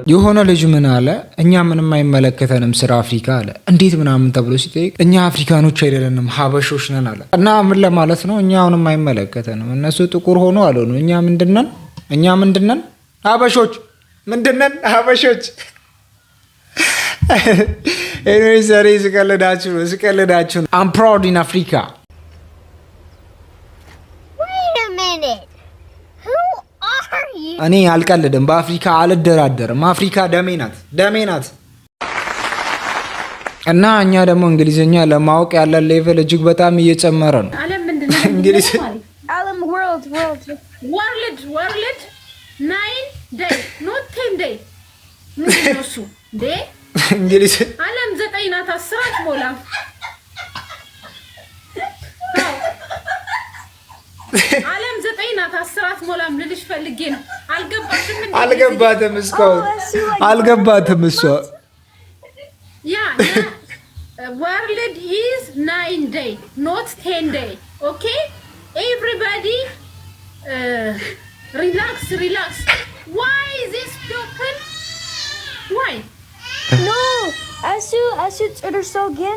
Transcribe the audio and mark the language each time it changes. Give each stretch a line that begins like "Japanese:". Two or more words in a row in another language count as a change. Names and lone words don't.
Amharic: የሆነ ልጅ ምን አለ፣ እኛ ምንም አይመለከተንም ስለ አፍሪካ አለ። እንዴት ምናምን ተብሎ ሲጠይቅ እኛ አፍሪካኖች አይደለንም ሀበሾች ነን አለ። እና ምን ለማለት ነው? እኛ አሁንም አይመለከተንም። እነሱ ጥቁር ሆኖ አልሆኑ እኛ ምንድነን? ሀበሾች ምንድነን? ሀበሾች ኤኒዌይ ዛሬ ስቀልዳችሁ ነው።
English: I'm proud in Africa. Wait a minute. Who are you?
Amharic: እኔ አልቀልድም፣ በአፍሪካ አልደራደርም። አፍሪካ ደሜ ናት። እና እኛ ደግሞ እንግሊዝኛ ለማወቅ ያለን ሌቭል እጅግ በጣም እየጨመረ ነው። ዓለም ምንድነው? እንግሊዝ ዓለም
English: world 9 day not 10 day
Amharic: ምንድነው እሱ እንዴ? እንግሊዝ ዓለም 9 ናት፣ 10 አትሞላም። ዓለም 9 ናት፣ 10 አትሞላም ልልሽ ፈልጌ ነው። አልገባሽም? አልገባትም እስካሁን አልገባትም እሷ።
English: ያ world is 9 day not 10 day. Okay, everybody relax. Why is this broken? Why? No, Asu so again.